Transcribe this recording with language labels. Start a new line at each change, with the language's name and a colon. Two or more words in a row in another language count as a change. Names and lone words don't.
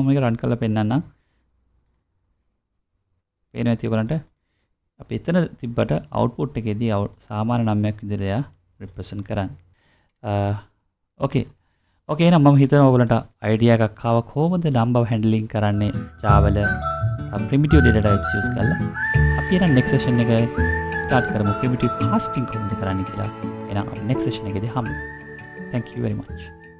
Sinhala: මම මේක run කරලා පෙන්නන්නම්. පේනවා ඇති ඔයගලන්ට අපි එතන තිබ්බට output එකේදී සාමාන්‍ය නම්යක් විදිහට represent කරන්නේ. okay. okay එහෙනම් මම හිතනවා ඔයගලන්ට idea එකක් ආවා කොහොමද
English: number handling
Sinhala: කරන්නේ Java වල
English: primitive data types use
Sinhala: කරලා. අපි එහෙනම්
English: next session
Sinhala: එක start කරමු
English: primitive casting
Sinhala: කොහොමද කරන්නේ කියලා. එහෙනම්
English: next session
Sinhala: එකේදී හමු.
English: Thank you very much.